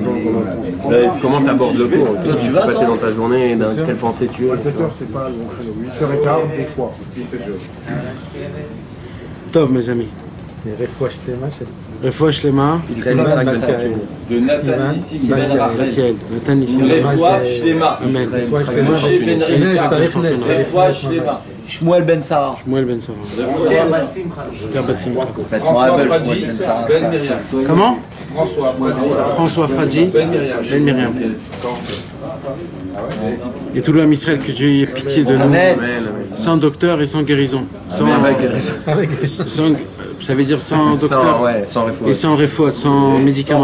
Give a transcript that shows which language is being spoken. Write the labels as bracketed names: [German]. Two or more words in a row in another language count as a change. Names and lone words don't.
[French] Comment tu abordes le cours? Qu'est-ce qui s'est passé dans ta journée? Dans quelle pensée tu es? 7h, c'est pas long créneau. 8h15, des fois. Tov, mes amis. [Hebrew] Refoua Shlema. [French] De Nathan Nissim Ben Rachel. Nathan Nissim. [Hebrew] Refoua Shlema. [French] Amen. Moshe Ben Rachel. [Hebrew] Refoua Shlema. [French] Shmuel Ben Sarah. Shmuel Ben Sarah. Esther Bat Simcha. Comment? François Fradji. Ben Myriam. Et tout le homme Israël, que Dieu ait pitié de nous. Sans docteur et sans guérison. Ça veut dire sans docteur et sans refoua, sans médicaments.